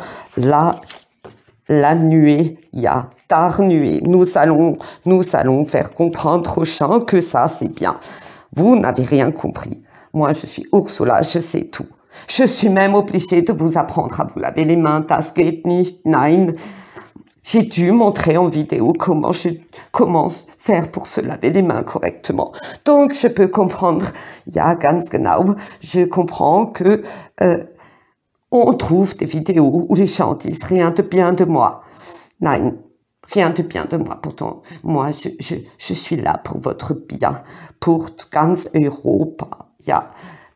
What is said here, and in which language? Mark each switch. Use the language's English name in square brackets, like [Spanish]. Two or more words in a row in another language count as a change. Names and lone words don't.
[French] La nuée, tard nuée. Nous allons faire comprendre aux gens que ça, c'est bien. Vous n'avez rien compris. Moi, je suis Ursula, je sais tout. Je suis même obligée de vous apprendre à vous laver les mains. [German] Das geht nicht, nein. [French] J'ai dû montrer en vidéo comment faire pour se laver les mains correctement. Donc, je peux comprendre, [German] ganz genau, [French] je comprends que on trouve des vidéos où les gens disent rien de bien de moi. Nein, rien de bien de moi. Pourtant, moi, je suis là pour votre bien, pour [German] ganz Europa.